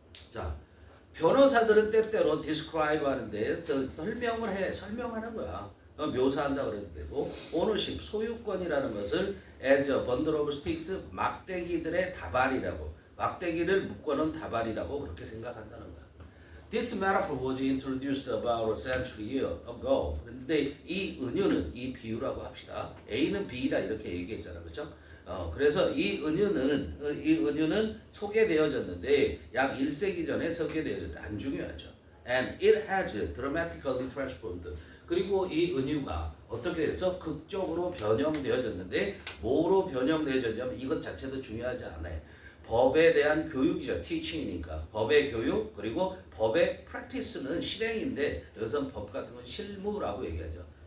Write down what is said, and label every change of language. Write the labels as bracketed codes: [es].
[ko] 자, 변호사들은 때때로 describe 하는데 설명하는 거야. 묘사한다 그래도 되고 ownership, 소유권이라는 것을 [en] as a bundle of sticks, [ko] 막대기들의 다발이라고 막대기를 묶어놓은 다발이라고 그렇게 생각한다는 거야. [en] This metaphor was introduced about a century ago. [ko] 그런데 이 은유는 이 비유라고 합시다. A는 B다 이렇게 얘기했잖아. 그렇죠? 그래서 이 은유는 소개되어졌는데 약 1세기 전에 소개되어졌다. 안 중요하죠. [en] and it has dramatically transformed. [ko] 그리고 이 은유가 어떻게 해서 극적으로 변형되어졌는데 뭐로 변형되어졌냐면 이것 자체도 중요하지 않아요. 법에 대한 교육이죠. teaching이니까. 법의 교육 그리고 법의 practice는 실행인데 여기서 법 같은 건 실무라고 얘기하죠.